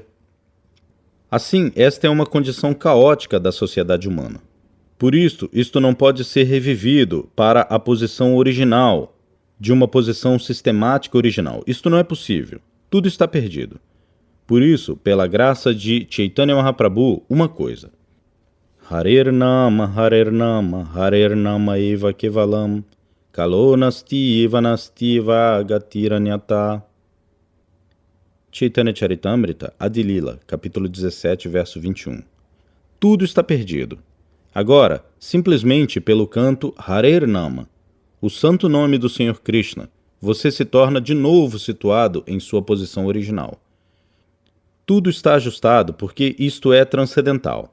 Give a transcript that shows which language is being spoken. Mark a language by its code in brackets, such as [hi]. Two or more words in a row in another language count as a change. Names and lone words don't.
[pt] Assim, esta é uma condição caótica da sociedade humana. Por isto não pode ser revivido para a posição original, de uma posição sistemática original. Isto não é possível. Tudo está perdido. Por isso, pela graça de Chaitanya Mahaprabhu, uma coisa. [sa] हरेर् नाम एव केवलम्, कलौ नास्ति एव नास्ति एवगतिरन्यथा. [pt] Chaitanya Charitamrita, Adilila, capítulo 17, verso 21. Tudo está perdido. Agora, simplesmente pelo canto [sa] हरेर् नाम, [pt] o santo nome do Senhor Krishna, você se torna de novo situado em sua posição original. Tudo está ajustado porque isto é transcendental.